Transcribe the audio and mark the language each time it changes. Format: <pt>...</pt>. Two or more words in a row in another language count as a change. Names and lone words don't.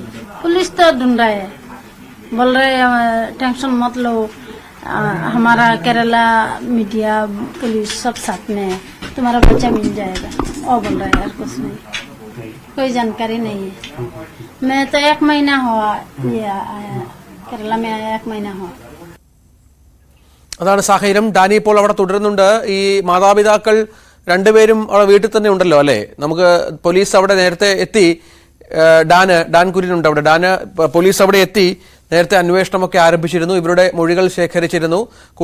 <hi>पुलिस तो ढूंढ रहा है, बोल रहे टेंशन मत लो, हमारा केरला मीडिया पुलिस सब साथ में है, तुम्हारा बच्चा मिल जाएगा। वो बोल रहा है और कुछ नहीं, कोई जानकारी नहीं है। मैं तो 1 महीना हुआ ये आया केरला में आया 1 महीना हुआ</hi> <ml>അതാണ് സാഹചര്യം. ഡാനി ഇപ്പോൾ അവിടെ തുടരുന്നുണ്ട്. ഈ മാതാപിതാക്കൾ രണ്ടുപേരും അവിടെ വീട്ടിൽ തന്നെ ഉണ്ടല്ലോ അല്ലേ? നമുക്ക് പോലീസ് അവിടെ നേരത്തെ എത്തി. ഡാൻ കുര്യനുണ്ട് അവിടെ. പോലീസ് അവിടെ എത്തി. നേരത്തെ അന്വേഷണമൊക്കെ ആരംഭിച്ചിരുന്നു. ഇവരുടെ മൊഴികൾ ശേഖരിച്ചിരുന്നു.</ml>